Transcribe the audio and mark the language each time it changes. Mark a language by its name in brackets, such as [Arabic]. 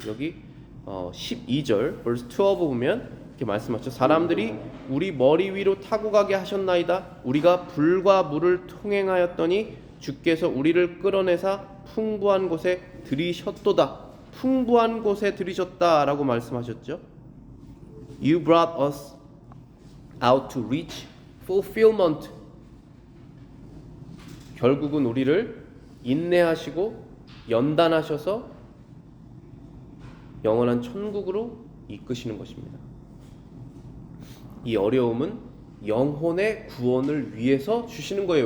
[Korean] 여기 12절 verse 12 보면 이렇게 말씀하셨죠. 사람들이 우리 머리 위로 타고 가게 하셨나이다. 우리가 불과 물을 통행하였더니 주께서 우리를 끌어내사 풍부한 곳에 들이셨도다. 풍부한 곳에 들이셨다라고 말씀하셨죠. [English] You brought us out to reach fulfillment. [Korean] 결국은 우리를 인내하시고 연단하셔서 영원한 천국으로 이끄시는 것입니다. 이 어려움은 영혼의 구원을 위해서 주시는 거예요.